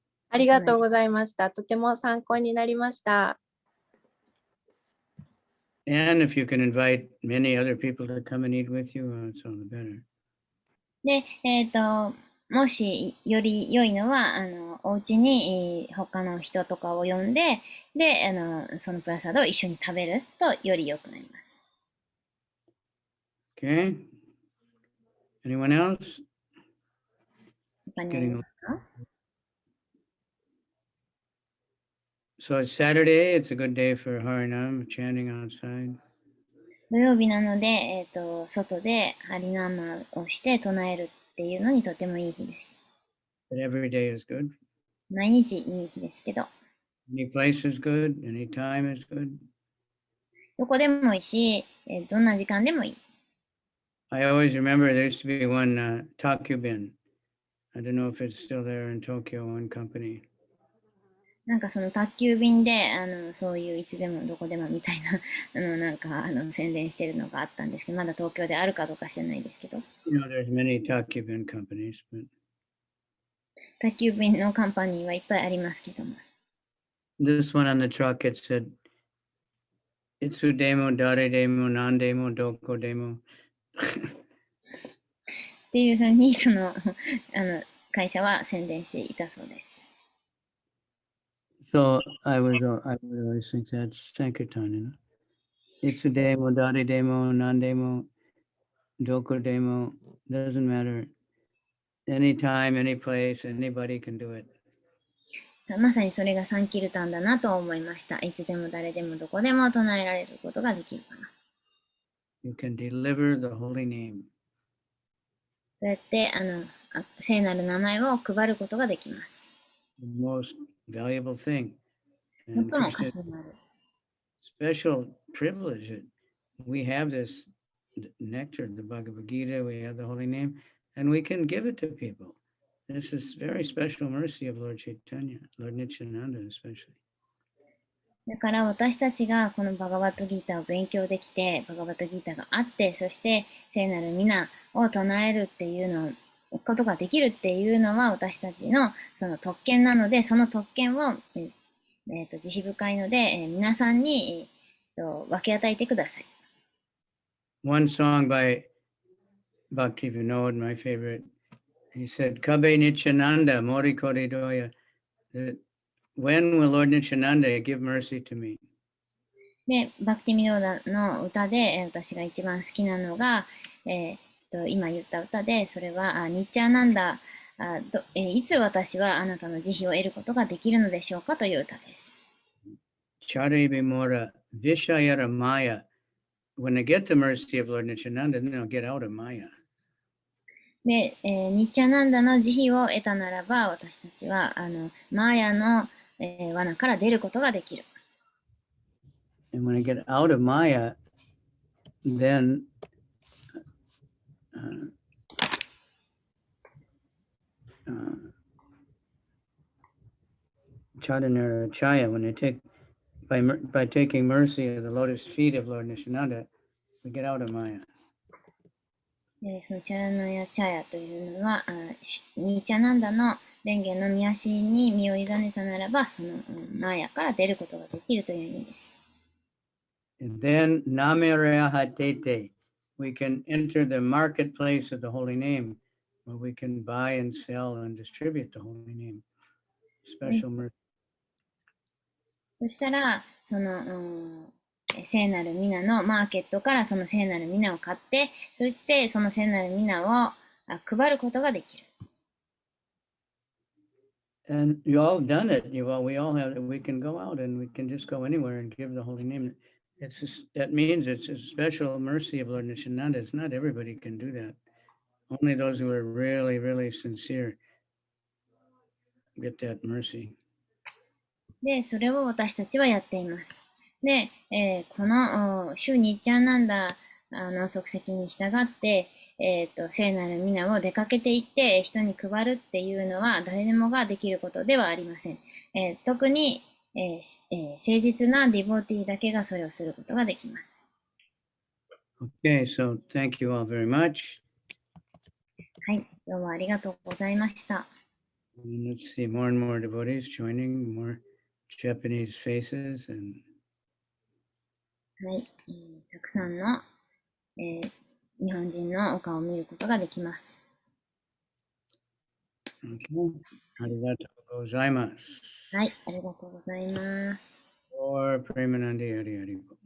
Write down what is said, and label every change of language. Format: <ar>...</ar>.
<ja>ありがとうございました。とても参考になりました。</ja> <en>And if you can invite many other people to come and eat with you, it's all the better.</en> <ja>で、もしより良いのは、お家に他の人とかを呼んで、で、そのプラサードを一緒に食べるとより良くなります。</ja> <en>Okay. Anyone else?</en> <ja>他にありますか？</ja> <en>So it's Saturday. It's a good day for Harinam, chanting outside.</en> <ja>土曜日なので、外でハリナーマをして唱えるっていうのにとてもいい日です。</ja> <en>But every day is good.</en> <ja>毎日いい日ですけど、</ja> <en>Any place is good. Any time is good.</en> <ja>どこでもいいし、どんな時間でもいい。</ja> <en>I always remember there used to be one Takubin. I don't know if it's still there in Tokyo, one company.</en> <ja>なんかその宅急便で、そういういつでもどこでもみたいな、なんか、宣伝してるのがあったんですけど、まだ東京であるかどうか知らないですけど、</ja> <en>You know, there's many Takubin companies, but</en> <ja>宅急便のカンパニーはいっぱいありますけども、</ja> <en>this one on the truck, it said,</en> <ja>Itsu demo, dare demo, nan demo, doko demo. っていうふうに、会社は宣伝していたそうです。</ja> <en>So I would always think that's Sankirtan, you know.</en> <ja>Itsu demo, dare demo, nan demo, doko demo,</ja> <en>doesn't matter. Anytime, any place, anybody can do it.</en> <ja>まさにそれがサンキルタンだなと思いました。いつでも誰でもどこでも唱えられることができるかな。</ja> <en>You can deliver the holy name.</en> <ja>そうやって、聖なる名前を配ることができます。</ja> <en>The most valuable thing.</en> <ja>最</ja> <en>And</en> <ja>も価</ja> <en>Krishna's</en> <ja>値のある。</ja> <en>special privilege that we have this nectar, the Bhagavad Gita, we have the holy name, and we can give it to people. This is very special mercy of Lord Chaitanya, Lord Nityananda especially.</en> <ja>だから私たちがこのバガバットギーターを勉強できて、バガバットギーターがあって、そして聖なる皆を唱えるっていうのことができるっていうのは私たちのその特権なので、その特権を、慈悲深いので、皆さんに、分け与えてください。</ja> <en>One song by Bhakti Vinod, my favorite, he said,</en> <bn>Kabe Nityananda, Mori Koridoya,</bn> <en>that when will Lord Nityananda give mercy to me?</en> <ja>で、バクティミノーダの歌で、私が一番好きなのが、今言った歌で、それは、ニッチャーなんだ、いつ私はあなたの慈悲を得ることができるのでしょうかという歌です。</ja> <bn>Chari Bimora, Vishayara Maya.</bn> <en>When they get the mercy of Lord Nityananda, then they'll get out of Maya.</en> <ja>で、ニッチャナンダの慈悲を得たならば、私たちは、マーヤの、罠から出ることができる。</ja> <en>And when I get out of Maya, then</en> <bn>Charanara Chaya,</bn> <en>when they take by taking mercy of the lotus feet of Lord Nityananda, we get out of Maya.</en> <ja>そのチャラナヤチャヤというのは、ニッチャナンダの蓮華の御足に身を委ねたならば、そのマーヤから出ることができるという意味です。</ja> <en>And then Namerehatete, we can enter the marketplace of the holy name, where we can buy and sell and distribute the holy name. Special mercy.</en> <ja>そしたら、その、聖なる皆のマーケットからその聖なる皆を買って、そしてその聖なる皆を配ることができる。</ja> <en>And you all done it. We all have it. We can go out and we can just go anywhere and give the holy name. That means it's a special mercy of Lord Nityananda. It's not everybody can do that. Only those who are really, really sincere get that mercy.</en> <ja>で、それを私たちはやっています。で、この主ニッチャーナンダの足跡に従って、聖なる皆を出かけていって人に配るっていうのは誰でもができることではありません。特に、誠実なディボーティーだけがそれをすることができます。</ja> <en>Okay, so thank you all very much.</en> <ja>はい、どうもありがとうございました。</ja> <en>And let's see more and more devotees joining, more Japanese faces. And</en> <ja>はい、たくさんの、日本人のお顔を見ることができます。</ja> <en>Okay.</en> <ja>ありがとうございます。はい、ありがとうございます。</ja> <bn>Or Premanandi Hari Hari.</bn>